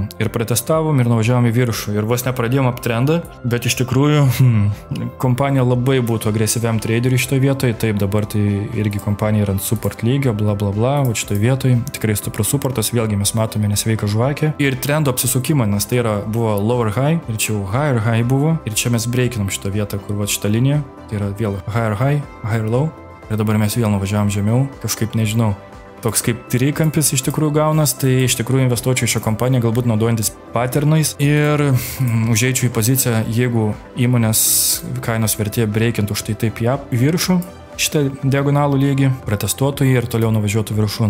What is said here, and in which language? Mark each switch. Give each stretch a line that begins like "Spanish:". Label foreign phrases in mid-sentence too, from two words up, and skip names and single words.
Lithuanian: Ir pratestavom ir nuvažiavom į viršų. Ir vos nepradėjom uptrendą, bet iš tikrųjų kompanija labai būtų agresyviam traderiui šitoje vietoje. Taip, dabar tai irgi kompanija yra ant support lygio, bla bla bla, o šitoje vietoje tikrai stiprus supportas, vėlgi mes matome nesveiką žvakę. Ir trendo apsisukimą, nes tai buvo
English: lower high
Lithuanian: ir čia jau
English: higher high
Lithuanian: buvo ir čia mes breikinam šitą vietą, kur va šitą liniją, tai yra vėl
English: higher high, higher low
Lithuanian: ir dabar mes vėl nuvažiavam žemiau, kažkaip nežinau, toks kaip trikampis iš tikrųjų gaunas, tai iš tikrųjų investuočiau į šią kompaniją, galbūt naudojantis patternais ir užeičiau į poziciją, jeigu įmonės kainos vertė breikintų štai taip į viršų, šitą diagonalų lygį, protestuotų jį ir toliau nuvažiuotų viršun.